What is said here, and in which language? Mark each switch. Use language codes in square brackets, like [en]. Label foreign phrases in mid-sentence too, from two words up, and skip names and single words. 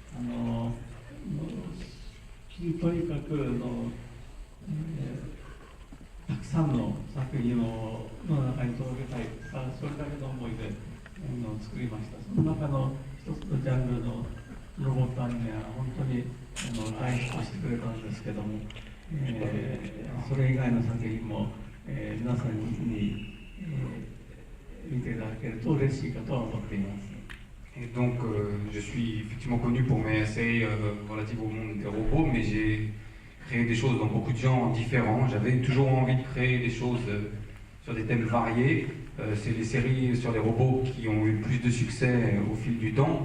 [ja] とにかくたくさんの作品をの中に届けたいとか、それだけの思いで作りました。その中の一つのジャンルのロボットアニメは本当に大ヒットしてくれたんですけども、それ以外の作品も、皆さんに、見ていただけると嬉しいかとは思っています。 [fr] Et donc, je suis effectivement connu pour mes essais relatifs au monde des robots, mais j'ai créé des choses dans beaucoup de genres différents. J'avais toujours envie de créer des choses sur des thèmes variés. C'est les séries sur les robots qui ont eu le plus de succès au fil du temps.